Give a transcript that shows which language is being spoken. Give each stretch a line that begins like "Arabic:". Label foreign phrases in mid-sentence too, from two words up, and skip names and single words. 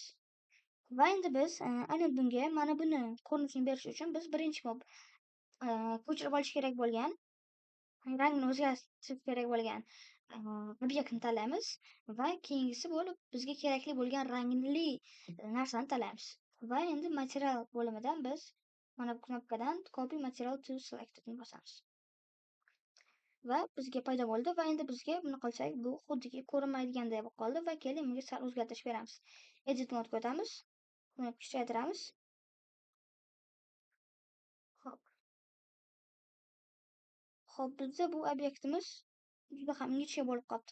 Uzbek: Va endi biz aynan bunga mana buni ko'rinishini berish uchun biz birinchi bo'lib ko'chirib olish kerak bo'lgan, rangini o'zgartirish kerak bo'lgan obyektni tanlaymiz va keyingisi bo'lib bizga kerakli bo'lgan rangli narsani tanlaymiz. Va endi material bo'limidan biz mana bu knopkadan
English: copy material to selected
Uzbek: ni bosamiz. Va bizga paydo bo'ldi va endi bizga buni qilsak bu xuddiki ko'rinmaydiganday bo'lib qoldi va keling bunga sal o'zgartirish beramiz. Edit modga o'tamiz. Buni kuchaytiramiz. Xo'p, bizda bu obyektimiz juda ham ingichka bo'lib qolibdi.